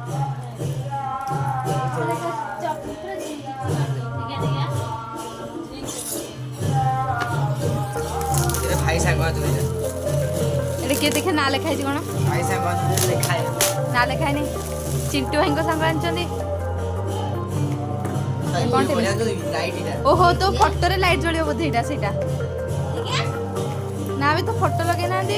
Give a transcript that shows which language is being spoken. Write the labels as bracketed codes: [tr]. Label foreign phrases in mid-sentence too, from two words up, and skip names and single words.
[hi] भाई साहब [or] এটা କିଏ ଦେଖେ ନା ଲେଖା ହେଇଛି କଣ [hi] भाई साहब लिखा है [or] ନା ଲେଖା ହେଇନି ଚିଣ୍ଟୁ ଭାଇଙ୍କ ସାଙ୍ଗ ଆଣିଛନ୍ତି ଓହୋ ତୋ ଫଟୋରେ ଲାଇଟ୍ ଜଳିବ ବୋଧେ ଏଇଟା ସେଇଟା ନା ବି ତ ଫଟୋ ଲଗେଇ ନାହାନ୍ତି